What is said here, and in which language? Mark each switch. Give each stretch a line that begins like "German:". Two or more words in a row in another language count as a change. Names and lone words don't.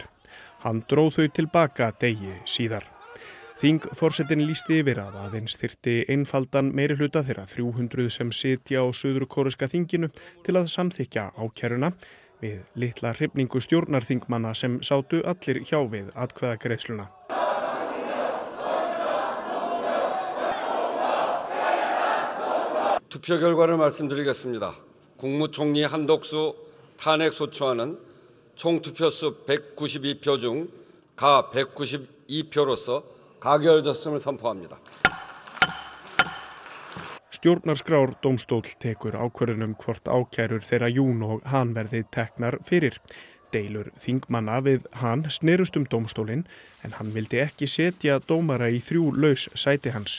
Icelandic: Hann dró þau tilbaka degi síðar. Þingforsetinn lýsti yfir að aðeins þyrfti einfaldan meirihluta þeirra 300 sem sitja á suður-kóreska þinginu til að samþykkja ákæruna við litla hrifningu stjórnarþingmanna sem sátu allir hjá við atkvæðagreiðsluna.
Korean: 투표 결과를 말씀드리겠습니다. 국무총리 한덕수 탄핵 소추안은 총 투표수 192표 중 가 192표로서 가결됐음을 선포합니다.
Icelandic: Stjórnarskrárdómstóll tekur ákvörðun hvort ákærur þeirra Yoon og Han verði teknar fyrir. Deilur þingmanna við Han snerust dómstólinn en hann vildi ekki setja dómara í 3 laus sæti hans.